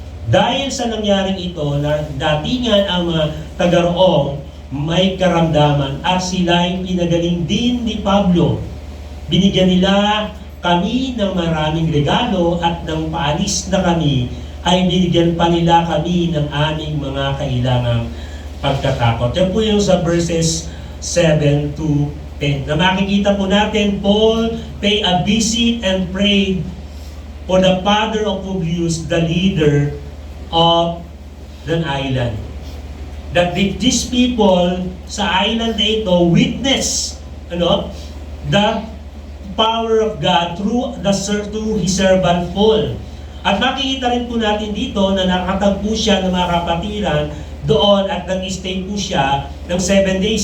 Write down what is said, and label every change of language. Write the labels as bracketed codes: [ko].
[tl] Dahil sa nangyaring ito, na datingan ang mga taga-roong may karamdaman at sila'y pinagaling din ni Pablo. Binigyan nila kami ng maraming regalo at ng paalis na kami ay binigyan pa nila kami ng aming mga kailangang pagkatakot. Yan po yung sa verses 7 to 10. Na makikita po natin, [en] Paul paid a visit and prayed for the father of Publius, the leader of the island. That these people [tl] sa island na ito [en] witness the power of God through his servant Paul. [tl] At makikita rin po natin dito na nakatagpo siya ng mga kapatiran doon at nag-stay po siya ng 7 days.